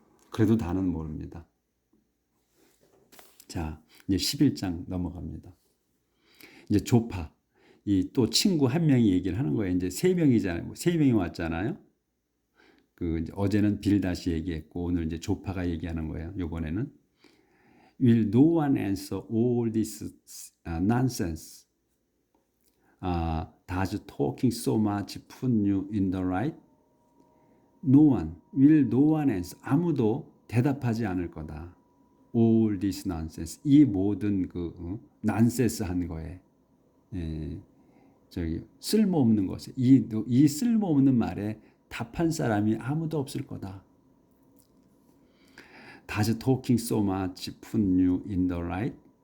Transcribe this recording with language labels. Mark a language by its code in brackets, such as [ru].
[ko] 그래도 다는 모릅니다. 자, 이제 11장 넘어갑니다. 이제 조파, 이 또 친구 한 명이 얘기를 하는 거예요. 이제 세 명이잖아요. 세 명이 왔잖아요. 그 이제 어제는 빌다시 얘기했고 오늘 이제 조파가 얘기하는 거예요. 이번에는 [en] Will no one answer all this nonsense? Does talking so much put you in the right? No one, will no one answer. [ko] 아무도 대답하지 않을 거다. [en] All this nonsense. [ko] 이 모든 그 nonsense 한 거에 저기 쓸모없는 것에 이 쓸모없는 말에 답한 사람이 아무도 없을 거다. [en] Does talking so much put you in the right?